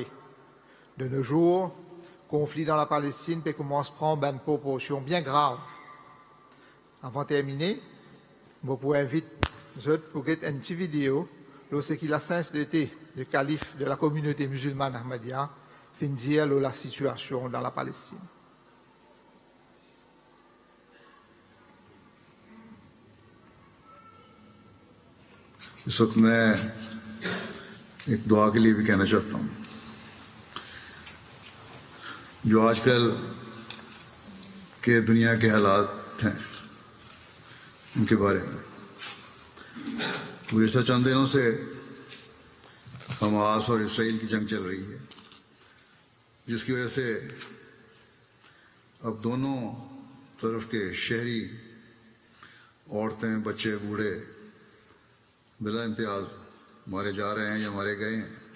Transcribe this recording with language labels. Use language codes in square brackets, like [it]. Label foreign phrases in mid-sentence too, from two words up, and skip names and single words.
[fr] De nos jours, conflit dans la Palestine peut commencer à prendre une proportion bien grave. Avant de terminer, je vous invite pour une petite vidéo lorsqu'il a sainteté le calife de la communauté musulmane Ahmadiyya fin dire la situation dans la Palestine. [ur] اس وقت میں ایک دعا کے لیے بھی کہنا چاہتا ہوں. جو آج کل کے دنیا کے حالات ہیں ان کے بارے میں گزشتہ چند دنوں سے حماس اور اسرائیل کی جنگ چل رہی ہے، جس کی وجہ سے اب دونوں طرف کے شہری، عورتیں، بچے، بوڑھے بلا امتیاز مارے جا رہے ہیں یا مارے گئے ہیں.